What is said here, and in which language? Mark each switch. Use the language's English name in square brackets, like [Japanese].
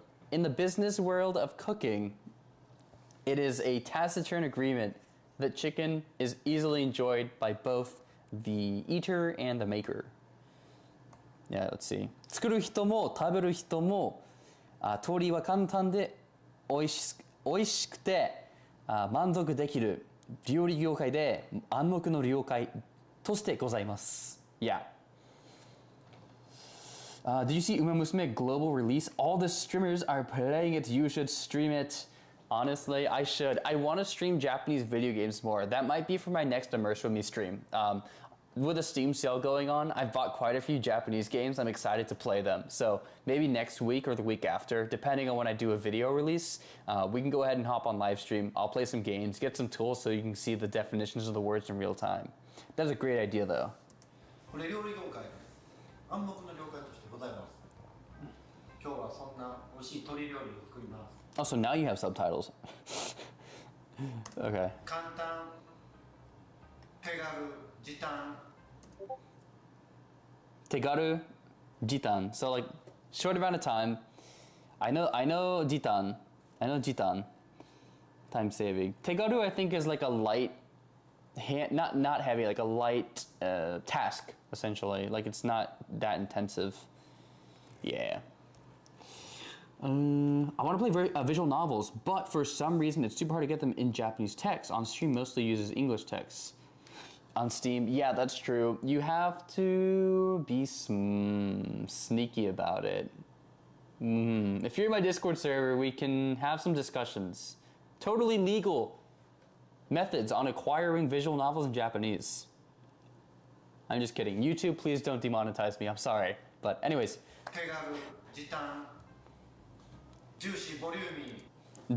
[English] In the business world of cooking, it is a taciturn agreement that chicken is easily enjoyed by both the eater and the maker. Yeah, let's see. [Japanese] 作る人も食べる人も鶏は簡単で美味しくて満足できる料理業界で暗黙の了解としてございます。 [English] Yeah. Did you see Uma Musume global release? All the streamers are playing it. You should stream it. Honestly, I should. I want to stream Japanese video games more. That might be for my next Immerse with me stream. With a Steam sale going on, I've bought quite a few Japanese games. I'm excited to play them. So maybe next week or the week after, depending on when I do a video release, we can go ahead and hop on live stream. I'll play some games, get some tools so you can see the definitions of the words in real time. That's a great idea though. [Japanese] これ料理業界で暗黙の了解としてございます今日はそんな美味しい鶏料理を作ります [English] Oh, so now you have subtitles. Okay. [Japanese] 簡単手軽時短 Tegaru, jitan. [English] So like short amount of time. I know jitan. I know jitan. Time saving. Tegaru I think is like a light not heavy, like a light task essentially. Like it's not that intensive. Yeah. I want to play visual novels, but for some reason it's super hard to get them in Japanese text. On stream mostly uses English text. On Steam, yeah, that's true. You have to be sneaky about it. If you're in my Discord server, we can have some discussions. Totally legal methods on acquiring visual novels in Japanese. I'm just kidding. YouTube, please don't demonetize me. I'm sorry. But anyways. [Japanese] 手軽時短ジューシーボリューミー